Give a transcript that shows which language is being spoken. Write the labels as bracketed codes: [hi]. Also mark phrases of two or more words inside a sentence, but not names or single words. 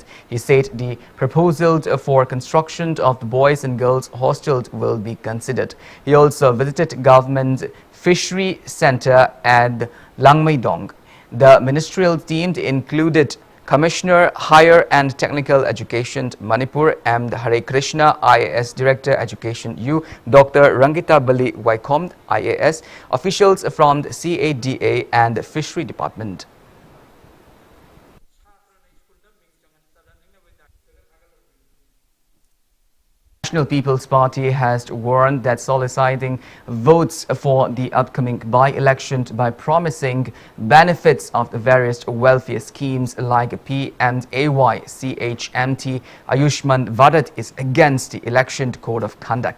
[en] He said the proposal for construction of the boys and girls hostels will be considered. He also visited government fishery center at Langmaidong. The ministerial team included Commissioner Higher and Technical Education Manipur M. Hare Krishna, IAS Director Education U, Dr. Rangita Bali Waikom, IAS, officials from the CADA and the Fishery Department. National People's Party has warned that soliciting votes for the upcoming by-election by promising benefits of the various welfare schemes like PMAY, CHMT, Ayushman Bharat is against the election code of conduct.